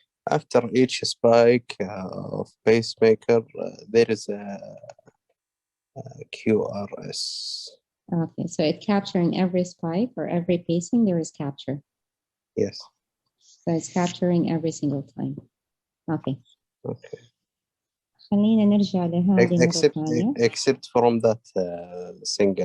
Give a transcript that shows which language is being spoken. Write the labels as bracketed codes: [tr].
[en] After each spike of pacemaker, there is a QRS. Okay, so it's capturing every spike or every pacing, there is capture. Yes. So it's capturing every single time. Okay. Okay. [ar] خلينا نرجع لهذه مرة ثانية. [en] Except from that single.